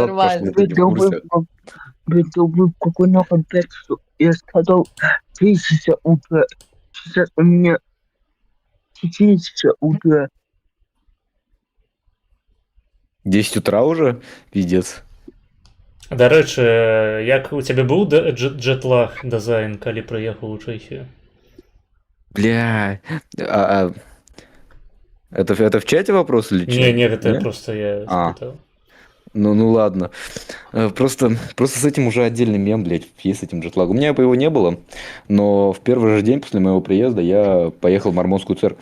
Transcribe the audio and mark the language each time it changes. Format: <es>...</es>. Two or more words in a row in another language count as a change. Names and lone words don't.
<ru>нормально. прошло, ты не в курсе. Вы в какой-то контексте. Я сказал 3 часа утра. Сейчас у меня 4 часа утра. 10 утра уже? Пиздец.</ru> <uk>До речі, як у тебе був джетлаг дизайн, коли приїхав у Чехію?</uk> <ru>Бля. Это в чате вопрос или что? Не, это просто я спитав. Ну ладно. Просто с этим уже отдельный мем, блядь, есть с этим джетлагом. У меня его не было, но в первый же день после моего приезда я поехал в Мормонскую церковь.</ru>